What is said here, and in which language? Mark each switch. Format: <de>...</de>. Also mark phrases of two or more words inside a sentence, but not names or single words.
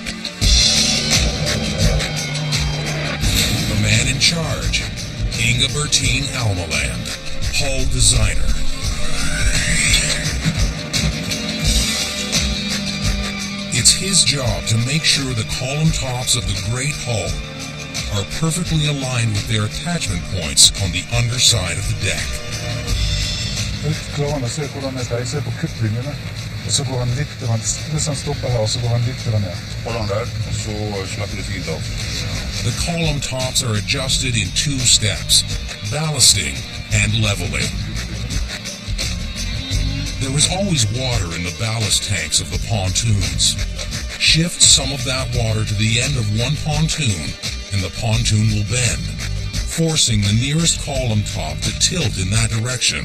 <en>The man in charge, Inga Bertine Almeland, hull designer. It's his job to make sure the column tops of the great hull are perfectly aligned with their attachment points on the underside of the deck.</en> <no>Klarene, se hvordan dette er. Se på kuttlinjene.</no> <sv>Och så går han lite, han stoppar här och så går han lite ner. Håll on där, och så släpper du fint av.</sv> <en>The column tops are adjusted in 2 steps, ballasting and leveling. There is always water in the ballast tanks of the pontoons. Shift some of that water to the end of one pontoon, and the pontoon will bend, forcing the nearest column top to tilt in that direction.</en>